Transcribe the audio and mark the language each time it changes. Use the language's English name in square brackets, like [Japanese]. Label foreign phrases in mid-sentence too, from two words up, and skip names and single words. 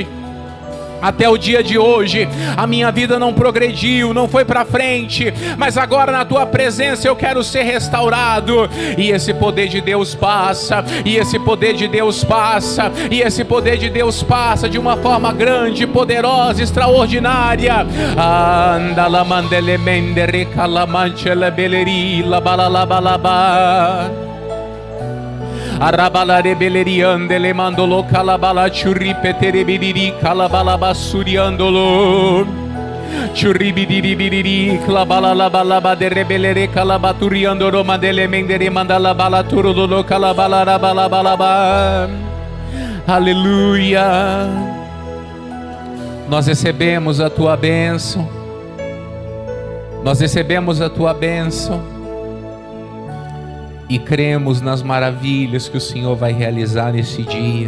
[Portuguese] Até o dia de hoje, a minha vida não progrediu, não foi para frente, mas agora na tua presença eu quero ser restaurado. E esse poder de Deus passa, e esse poder de Deus passa, e esse poder de Deus passa de uma forma grande, poderosa, extraordinária. Anda la mandele mendere calamanchela beleri la balalabalaba. Arabalare beleriandele mandolo calabala churripetere bidiri calabala basuriandolo churribidiri bidiri calabala la balaba de rebelere calabaturiandolo mandele mendere mandala balaturolo calabala balabalaba. Aleluia. Nós recebemos a tua bênção. Nós recebemos a tua bênção. E cremos nas maravilhas que o Senhor vai realizar nesse dia.